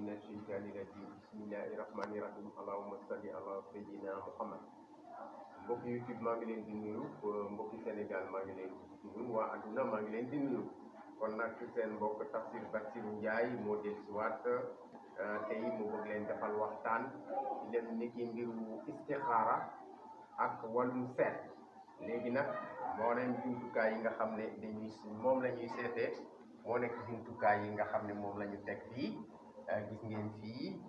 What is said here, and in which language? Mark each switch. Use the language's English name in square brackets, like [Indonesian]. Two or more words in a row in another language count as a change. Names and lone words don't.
[Arabic] الشيطان الرجيم بسم الله الرحمن الرحيم اللهم صل على سيدنا محمد [Wolof] mbokki YouTube maa ngi leen di nuyu mbokki Sénégal maa ngi leen di nuyu waa àdduna maa ngi leen di nuyu kon nag seen mbokk Tafsir Bassirou Ndiaye moo dellusiwaat tey mu bëgg leen defal waxtaan di leen niki mbiru istixaara ak wàllum seet léegi nag moo leen jumtukaay yi nga xam ne moom la ñuy seetee moo nekk jumtukaay yi nga xam ne moom la ñu teg fii gis ngeen fii